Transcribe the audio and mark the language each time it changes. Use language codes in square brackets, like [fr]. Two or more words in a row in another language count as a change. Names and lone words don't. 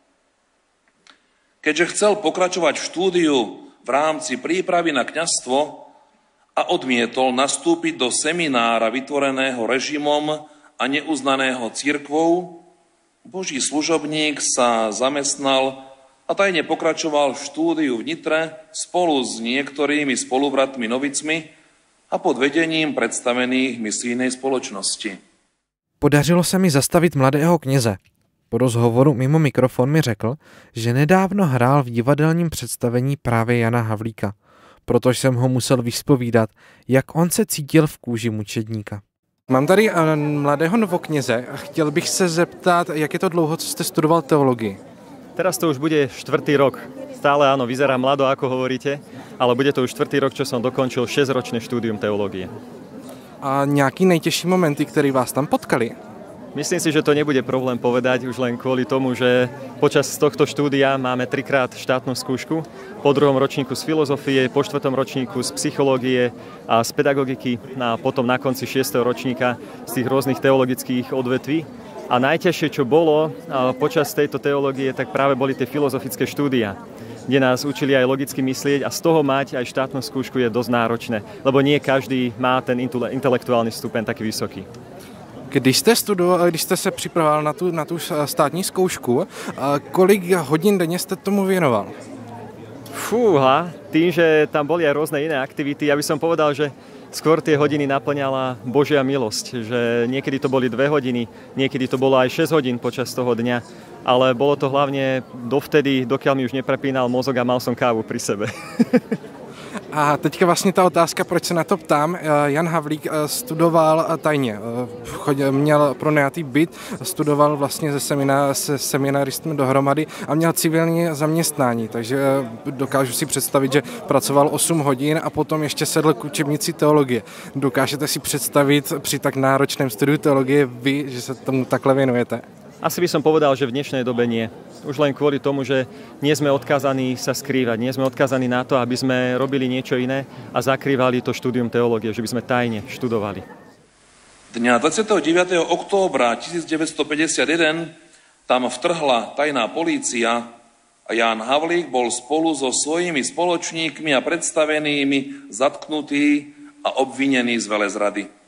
[sk] Keďže chcel pokračovať v štúdiu v rámci prípravy na kňazstvo a odmietol nastúpiť do seminára vytvoreného režimom a neuznaného cirkvou, Boží služobník sa zamestnal a tajne pokračoval v štúdiu v Nitre spolu s niektorými spolubratmi novicmi a pod vedením predstavených misijnej spoločnosti. [cs] Podařilo se mi zastavit mladého kněze. Po rozhovoru mimo mikrofon mi řekl, že nedávno hrál v divadelním představení právě Jana Havlíka. Proto jsem ho musel vyspovídat, jak on se cítil v kůži mučedníka. Mám tady mladého novokněze a chtěl bych se zeptat, jak je to dlouho, co jste studoval teologii? [sk] Teraz to už bude 4. rok. Stále áno, vyzerá mlado, ako hovoríte, ale bude to už 4. rok, čo som dokončil 6-ročné štúdium teológie. [cs] A nějaký nejtěžší momenty, které vás tam potkali? [sk] Myslím si, že to nebude problém povedať už len kvôli tomu, že počas tohto štúdia máme 3-krát štátnu skúšku. Po 2. ročníku z filozofie, po 4. ročníku z psychológie a z pedagogiky a potom na konci 6. ročníka z tých rôznych teologických odvetví. A najťažšie, čo bolo počas tejto teológie, tak práve boli tie filozofické štúdia, kde nás učili aj logicky myslieť a z toho mať aj štátnu skúšku je dosť náročné, lebo nie každý má ten intelektuálny stupeň taký vysoký. [cs] Když jste se připravoval na tu státní zkoušku, kolik hodin denně jste tomu věnoval? [sk] Fúha, tým, že tam boli aj rôzne iné aktivity, ja by som povedal, že skôr tie hodiny naplňala Božia milosť, že niekedy to boli 2 hodiny, niekedy to bolo aj 6 hodín počas toho dňa, ale bolo to hlavne dovtedy, dokiaľ mi už neprepínal mozog a mal som kávu pri sebe. [cs] A teďka vlastně ta otázka, proč se na to ptám. Jan Havlík studoval tajně, měl pronajatý byt, studoval vlastně se seminaristem dohromady a měl civilní zaměstnání, takže dokážu si představit, že pracoval 8 hodin a potom ještě sedl k učebnici teologie. Dokážete si představit při tak náročném studiu teologie vy, že se tomu takhle věnujete? [sk] Asi by som povedal, že v dnešnej dobe nie. Už len kvôli tomu, že nie sme odkázaní sa skrývať, nie sme odkázaní na to, aby sme robili niečo iné a zakrývali to štúdium teológie, že by sme tajne študovali. Dňa 29. októbra 1951 tam vtrhla tajná polícia a Ján Havlík bol spolu so svojimi spoločníkmi a predstavenými zatknutý a obvinený z velezrady.